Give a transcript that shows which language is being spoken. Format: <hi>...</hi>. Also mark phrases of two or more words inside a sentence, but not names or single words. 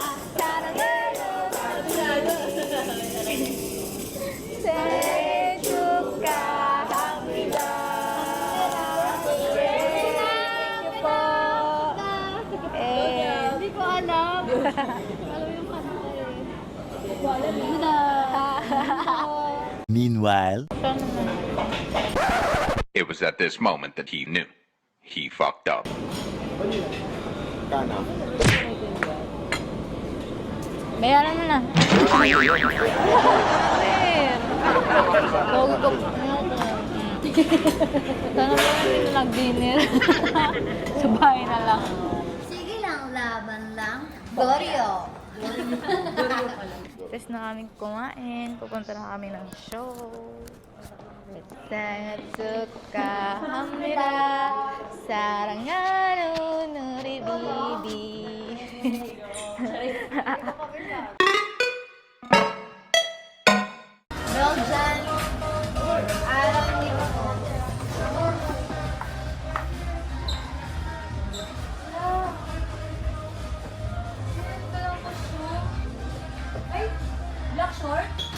<ko>사랑하는 생일 축하합니다. 생일 po.</ko> <tl>Hindi ko alam. Alam yung kanta eh. Hindi ko alam</tl> <en>Meanwhile, It was at this moment that he knew. He fucked up.</en> <tl>Kana. Bayaran mo na. Logo ko. Sana ba hindi na nag-dinner? Sa bahay na lang. Sige lang, laban lang. Dorio. Tapos na kaming kumain. Pupunta na kami ng show.</tl> <ko>생일 축하합니다. 사랑하는 우리 비비.</ko> <tl>Belgian. Alam niyo.</tl> <en>Black short?</en>